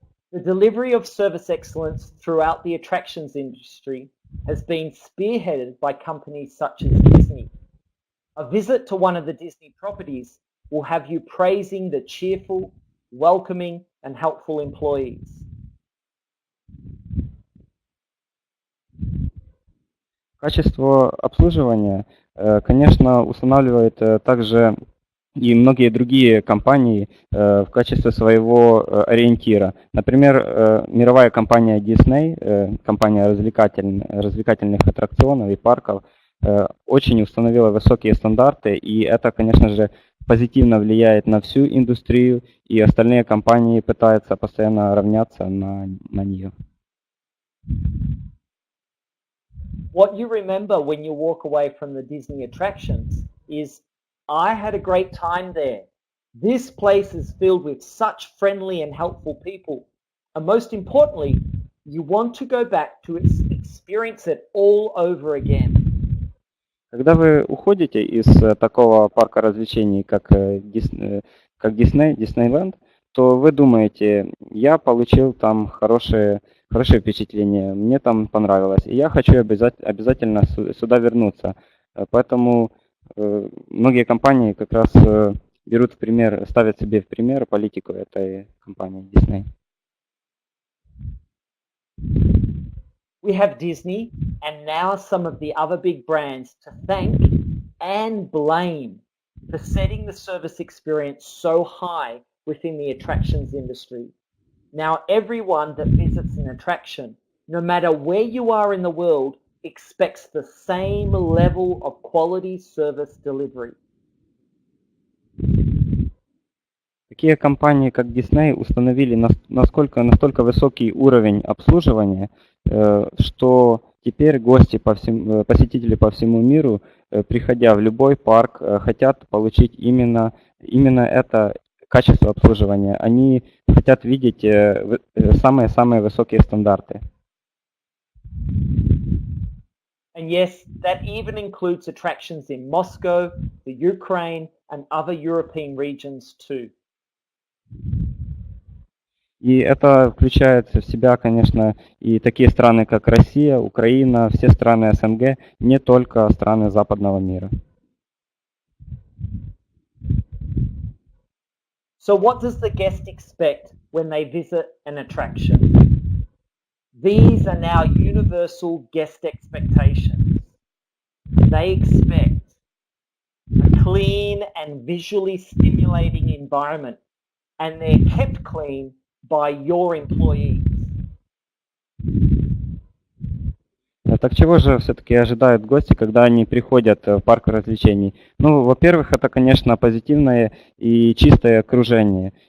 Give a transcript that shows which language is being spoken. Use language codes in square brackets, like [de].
[en] The delivery of service excellence throughout the attractions industry has been spearheaded by companies such as Disney. A visit to one of the Disney properties will have you praising the cheerful, welcoming, and helpful employees. [ru] Качество обслуживания, конечно, устанавливает также и многие другие компании в качестве своего ориентира. Например, мировая компания Disney, компания развлекательных аттракционов и парков, очень установила высокие стандарты, и это, конечно же, позитивно влияет на всю индустрию, и остальные компании пытаются постоянно равняться на нее. [en] What you remember when you walk away from the Disney attractions is, I had a great time there. This place is filled with such friendly and helpful people. And most importantly, you want to go back to experience it all over again. [ru] Когда вы уходите из такого парка развлечений, как Диснейленд, то вы думаете, я получил там хорошее впечатление, мне там понравилось, и я хочу обязательно сюда вернуться. Поэтому многие компании как раз ставят себе в пример политику этой компании Disney. [en] We have Disney and now some of the other big brands to thank and blame for setting the service experience so high within the attractions industry. Now everyone that visits an attraction, no matter where you are in the world, expects the same level of quality service delivery. [ru] Такие компании, как Disney, установили настолько высокий уровень обслуживания, что теперь посетители по всему миру, приходя в любой парк, хотят получить именно это качество обслуживания. Они хотят видеть самые высокие стандарты. [en] And yes, that even includes attractions in Moscow, the Ukraine, and other European regions too. [ru] И это включает в себя, конечно, и такие страны, как Россия, Украина, все страны СНГ, не только страны западного мира. [en] So what does the guest expect when they visit an attraction? These are now universal guest expectations. They expect a clean and visually stimulating environment, and they're kept clean by your employees. [ru] Так чего же все-таки ожидают гости, когда они приходят в парк развлечений? Ну, во-первых, это, конечно, позитивное и чистое окружение.